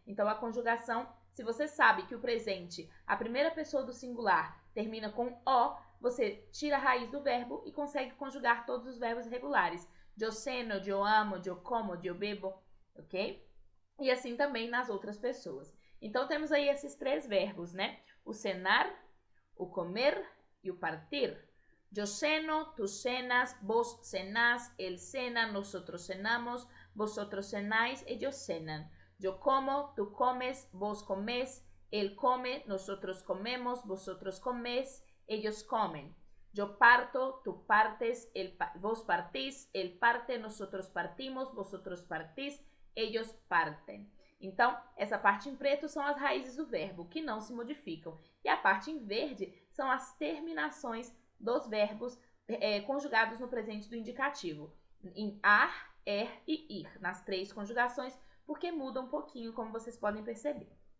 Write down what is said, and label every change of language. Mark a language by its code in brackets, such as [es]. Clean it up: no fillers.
[pt] Então, a conjugação, se você sabe que o presente, a primeira pessoa do singular, termina com O, você tira a raiz do verbo e consegue conjugar todos os verbos regulares. Eu ceno, eu amo, eu como, eu bebo, ok? E assim também nas outras pessoas. Então, temos aí esses 3 verbos, né? O cenar, o comer e o partir. [es] Yo ceno, tú cenas, vos cenás, él cena, nosotros cenamos, vosotros cenáis, ellos cenan. Yo como, tú comes, vos comés, él come, nosotros comemos, vosotros comés, ellos comen. Yo parto, tú partes, vos partís, él parte, nosotros partimos, vosotros partís, ellos partem. [pt] Então, essa parte em preto são as raízes do verbo, que não se modificam. E a parte em verde são as terminações dos verbos conjugados no presente do indicativo. Em ar, e ir, nas 3 conjugações, porque muda um pouquinho, como vocês podem perceber.